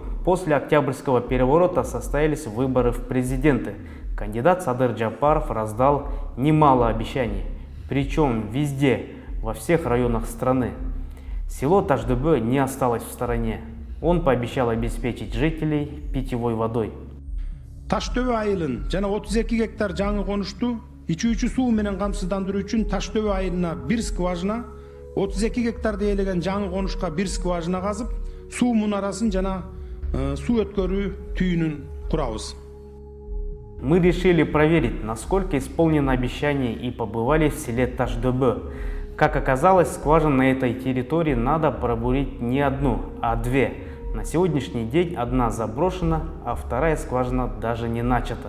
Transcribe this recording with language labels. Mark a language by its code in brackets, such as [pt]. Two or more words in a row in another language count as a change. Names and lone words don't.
[ru] После Октябрьского переворота состоялись выборы в президенты. Кандидат Садыр Джапаров раздал немало обещаний. Причем везде, во всех районах страны. Село Таш-Дөбе не осталось в стороне. Он пообещал обеспечить жителей питьевой водой. [ky] Таш-Дөбе айылын жана 32 гектар жаңы конушту ичүүчү суу менен камсыздандыруу үчүн Таш-Дөбе айылына 1 скважина, 32 гектар дээлеген жаңы конушка 1 скважина казып, суу мунарасын жана суу өткөрүү түйүнүн курабыз. [ru] Мы решили проверить, насколько исполнено обещание, и побывали в селе Таш-Дөбе. Как оказалось, скважин на этой территории надо пробурить не одну, а 2. На сегодняшний день одна заброшена, а вторая скважина даже не начата.